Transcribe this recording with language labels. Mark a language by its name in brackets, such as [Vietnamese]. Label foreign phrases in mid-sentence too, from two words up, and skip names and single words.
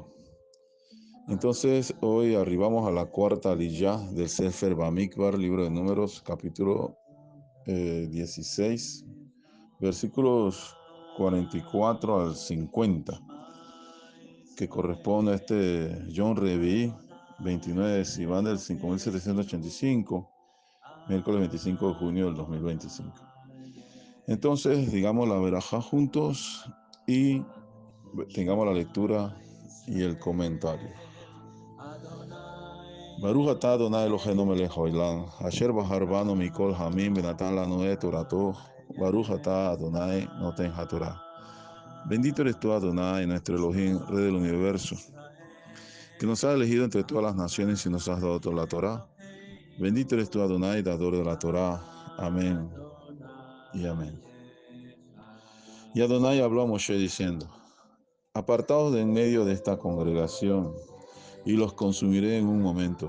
[Spanish] Entonces hoy arribamos a la cuarta aliyá del Sefer Bamikbar, libro de Números, capítulo 16, versículos 44 al 50, que corresponde a este [Hebrew] יום רביעי, [Spanish] 29 de Sivan del 5785, miércoles 25 de junio del 2025. Entonces, digamos la verajá juntos y tengamos la lectura y el comentario. [Hebrew] ברוך אתה אדוני אלוהינו מלך העולם, אשר בחר בנו מכל העמים ונתן לנו את תורתו, ברוך אתה אדוני נותן התורה. [Spanish] Bendito eres tú, Adonai, nuestro Elohim, Rey del universo, que nos has elegido entre todas las naciones y nos has dado toda la Torá. Bendito eres tú, Adonai, dador de la Torá. Amén y amén. Y Adonai habló a Moshe diciendo: apartaos de en medio de esta congregación, y los consumiré en un momento.